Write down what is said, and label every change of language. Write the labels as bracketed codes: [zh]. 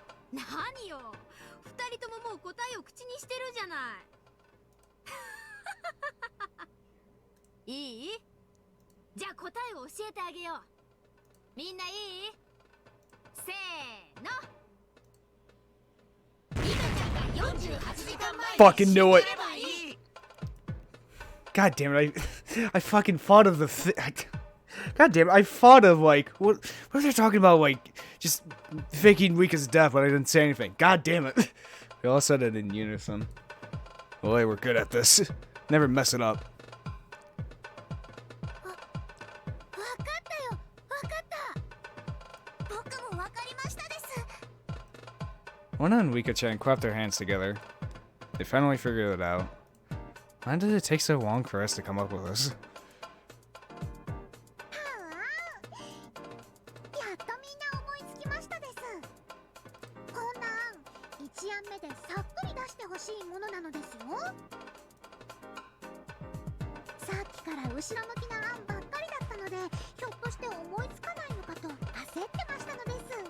[ja] 何よ、二人とももう答えを口にしてるじゃない。いい？じゃあ答えを教えてあげよう。みんないい？せーの。リカちゃんが48時間前に [en] Fucking knew it. [ja] 死んでればいい。 [en] God damn it! I fucking thought of the. God damn it! I thought of like what are they talking about? Like just faking Rika's death, but I didn't say anything. God damn it! We all said it in unison. Boy, we're good at this. Never mess it up. [ja] わかったよ、わかった。僕もわかりましたです。 [en] Luna and Rika-chan clapped their hands together. They finally figured it out. Why did it take so long for us to come up with this? [ja] やっとみんな思いつきましたです。こんな案、一案目でさっくり出してほしいものなのですよ。さっきから後ろ向きな案ばっかりだったので、ひょっとして思いつかないのかと焦ってましたのです。